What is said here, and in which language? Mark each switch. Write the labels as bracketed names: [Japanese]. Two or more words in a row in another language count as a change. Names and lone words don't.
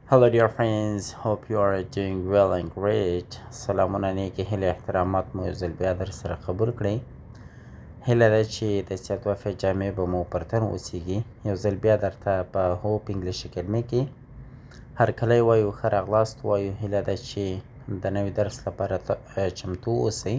[English] Hello dear friends, hope you are doing well and great. [Pashto] سلامونه نیکې هیلې احترامات مو یو ځل بیا در سره قبول کړئ. هیله ده چې د صحت و عافیت جامې به مو پر تن اوسیږي. یو ځل بیا درته په هوپ انګلیش اکیډمي کې هرکلی وایو، ښه راغلاست وایو. هیله ده چې د نوي درس لپاره چمتو اوسئ.